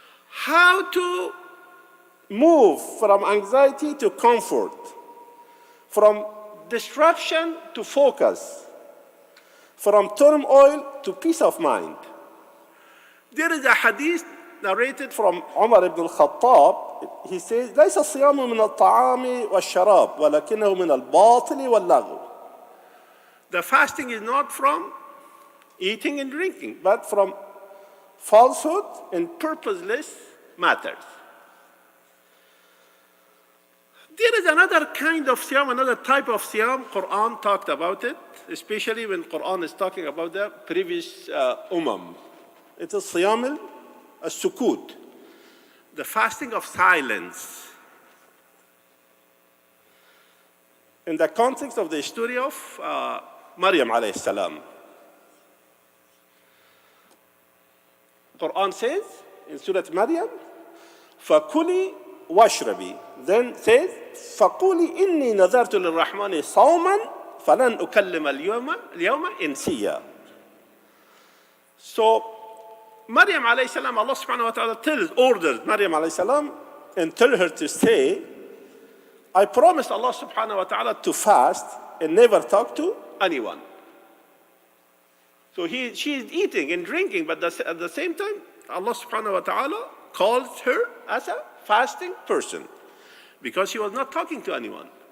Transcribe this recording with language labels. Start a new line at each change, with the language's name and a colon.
English: How to move from anxiety to comfort, from disruption to focus, from turmoil to peace of mind. There is a hadith narrated from Umar ibn al-Khattab. He says,
Arabic: ليس الصيام من الطعام والشراب ولكنه من الباطل واللغو.
English: The fasting is not from eating and drinking, but from falsehood and purposeless matters. There is another kind of siyam, another type of siyam. Quran talked about it, especially when Quran is talking about the previous umam. It is siyam al-sukut, the fasting of silence. In the context of the story of Maryam alayhi salam. Quran says in Surah Maryam,
Arabic: فَكُلِي وَاشْرَبِي.
English: Then says,
Arabic: فَقُولِي إِنِّي نَذَرْتُ لِلرَّحْمَنِ صَوْمًا فَلَنْ أُكَلِّمَ الْيَوْمَ إِنْسِيًّا.
English: So, Maryam alayhi salam, Allah subhanahu wa ta'ala orders Maryam alayhi salam and tell her to say I promised Allah subhanahu wa ta'ala to fast and never talk to anyone. So she's eating and drinking, but at the same time, Allah subhanahu wa ta'ala calls her as a fasting person because she was not talking to anyone.